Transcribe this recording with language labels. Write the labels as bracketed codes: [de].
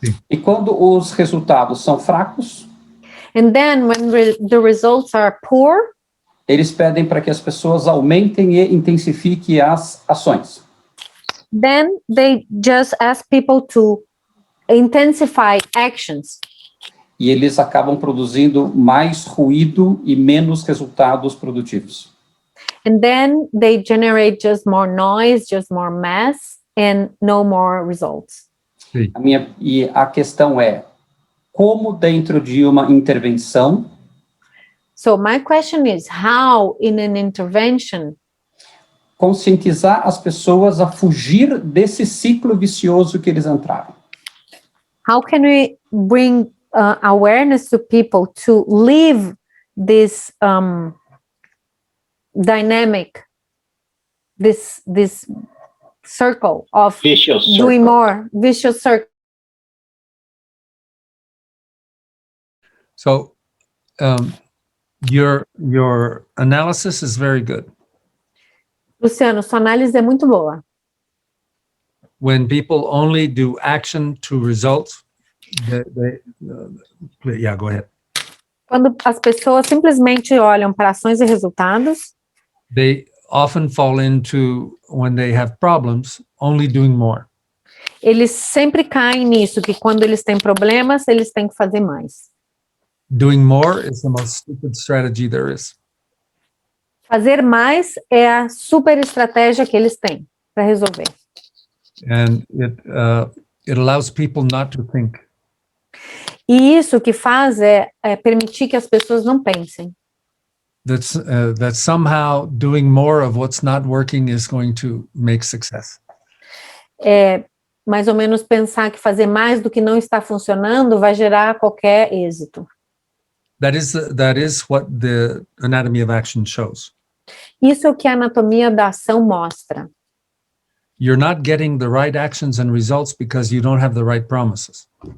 [pt] E quando os resultados são fracos, [en] And then when the results are poor, [pt] eles pedem para que as pessoas aumentem e intensifiquem as ações. [en] then they just ask people to intensify actions. [pt] E eles acabam produzindo mais ruído e menos resultados produtivos. [en] And then they generate just more noise, just more mess, and no more results. [pt] A questão é, como dentro de uma intervenção, [en] So my question is, how in an intervention [pt] conscientizar as pessoas a fugir desse ciclo vicioso que eles entraram? [en] how can we bring awareness to people to leave this dynamic, this circle of Vicious circle. doing more, vicious circle? So your analysis is very good. [pt] Luciano, sua análise é muito boa. [en] When people only do action to results, yeah, go ahead. [pt] Quando as pessoas simplesmente olham para ações e resultados, [en] They often fall into, when they have problems, only doing more. [pt] eles sempre caem nisso, que quando eles têm problemas, eles têm que fazer mais. [en] Doing more is the most stupid strategy there is. [pt] Fazer mais é a super estratégia que eles têm para resolver. [en] And it allows people not to think. [pt] E isso que faz é permitir que as pessoas não pensem. [en] That somehow doing more of what's not working is going to make success. [pt] É mais ou menos pensar que fazer mais do que não está funcionando vai gerar qualquer êxito. [en] That is what the anatomy of action shows. [pt] Isso é o que a anatomia da ação mostra. [en] You're not getting the right actions and results because you don't have the right promises.